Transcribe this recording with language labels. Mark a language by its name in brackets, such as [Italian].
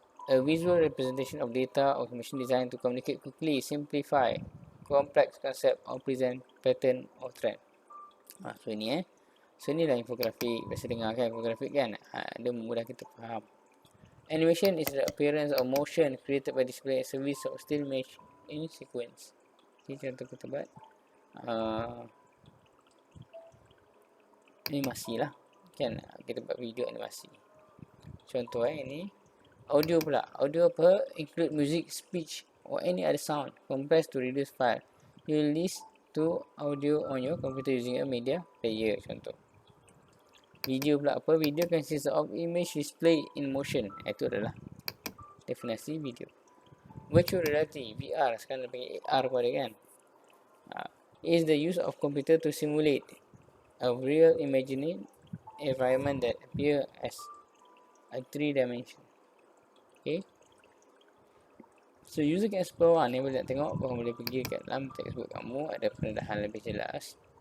[English] A visual representation of data or information designed to communicate quickly, simplify complex concept or present pattern or trend. [Malay] So ini So inilah infografik. Biasa dengar kan infografik kan? Dia mudah kita faham. [English] Animation is the appearance of motion created by display a service of still image in sequence. [Malay] Ini contoh kita buat animasi lah kan, kita buat video animasi. Contoh ini audio pula. Audio apa? [English] Include music, speech or any other sound compressed to reduce file. You listen to audio on your computer using a media player. [Malay] Contoh. Video pula apa? [English] Video consists of image display in motion. [Malay] Itu adalah definisi video. Virtual reality, VR, sekarang panggil AR pada kan. [English] Is the use of computer to simulate a real imaginary environment that appear as a 3 dimension. [Malay] Okay. [English] So user can explore. [Malay] Ni boleh nak tengok, kamu boleh pergi kat dalam textbook kamu, ada pendedahan lebih jelas.